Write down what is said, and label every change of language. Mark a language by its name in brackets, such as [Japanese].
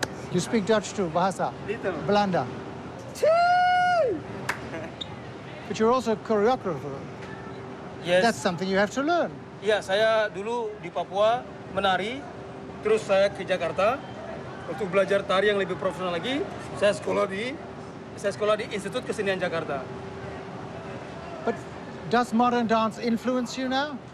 [English] You speak Dutch too, [Indonesian] bahasa? [English] Little. [Indonesian] Belanda. [English] But you're also a choreographer. Yes. That's something you have to learn. [Indonesian] Iya, saya dulu di Papua menari, terus saya ke Jakarta untuk belajar tari yang lebih profesional lagi. Saya sekolah di Institut Kesenian Jakarta. [English] But does modern dance influence you now?